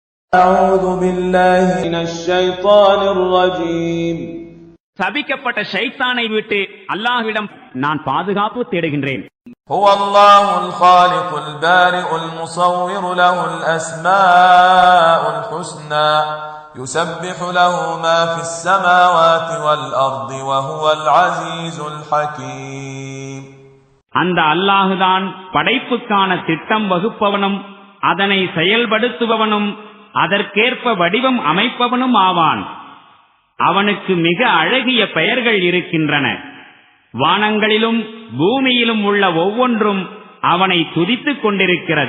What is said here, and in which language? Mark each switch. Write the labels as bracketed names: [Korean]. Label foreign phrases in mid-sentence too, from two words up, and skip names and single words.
[Arabic] أعوذ بالله من الشيطان الرجيم [Tamil] சபிக்கப்பட்ட ஷைத்தானை விட்டு அல்லாஹ்விடம் நான் பாதுகாப்பு தேடுகின்றேன். [Arabic] هو الله الخالق البارئ المصور له الأسماء الحسنى يسبح له ما في السماوات والأرض وهو العزيز الحكيم. [Tamil] அந்த அல்லாஹ்தான் படைப்புக்கான திட்டம் வகுப்பவனும் அதனை செயல்படுத்துபவனும் அதற்கேற்ப வடிவம் அமைப்பவனும் ஆவான். அவனுக்கு மிக அழகிய பெயர்கள் இருக்கின்றன. வானங்களிலும் பூமியிலும் உள்ள ஒவ்வொன்றும் அவனை துதித்துக் கொண்டிருக்கிறது.